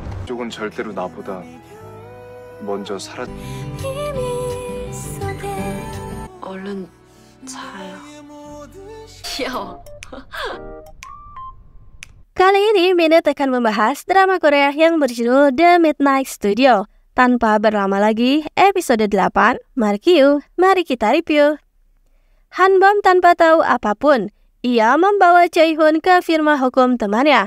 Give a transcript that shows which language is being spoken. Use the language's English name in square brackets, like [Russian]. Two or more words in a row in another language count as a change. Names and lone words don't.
[Korean] 가족은 절대로 나보다 먼저 살았. 얼른 자요. [Indonesian] Yo. Kali ini Minute akan membahas drama Korea yang berjudul The Midnight Studio. Tanpa berlama lagi, episode 8, mari kita review. Hanbom tanpa tahu apapun, ia membawa Jae-hoon ke firma hukum temannya.